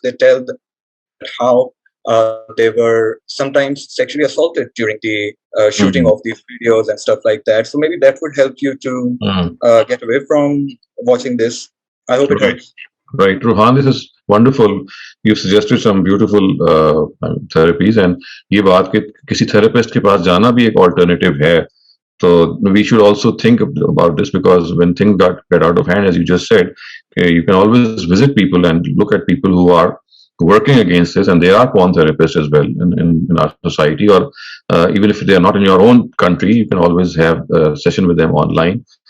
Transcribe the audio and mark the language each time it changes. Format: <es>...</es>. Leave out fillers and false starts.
<en>They tell how they were sometimes sexually assaulted during the shooting of these videos and stuff like that. So maybe that would help you to get away from watching this. I hope it helps. Right, Rohan, this is wonderful. You've suggested some beautiful therapies, and</en> <hi>ये बात कि किसी therapist के पास जाना भी एक alternative है.</hi> <en>So we should also think about this, because when things get out of hand, as you just said, you can always visit people and look at people who are working against this, and there are porn therapists as well in our society, or even if they are not in your own country, you can always have a session with them online.</en>